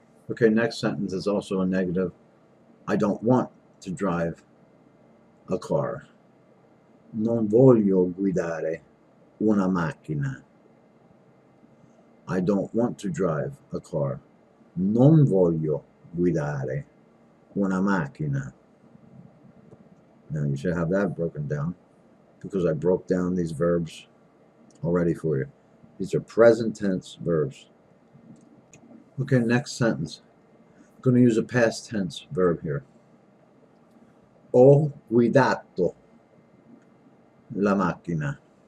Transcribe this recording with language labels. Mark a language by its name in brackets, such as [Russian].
[English] Okay, next sentence is also a negative. I don't want to drive a car. [Italian] Non voglio guidare una macchina. [English] I don't want to drive a car. [Italian] Non voglio guidare una macchina. [English] Now you should have that broken down, because I broke down these verbs already for you. These are present tense verbs. Okay, next sentence. I'm going to use a past tense verb here. [Italian] Ho guidato la macchina.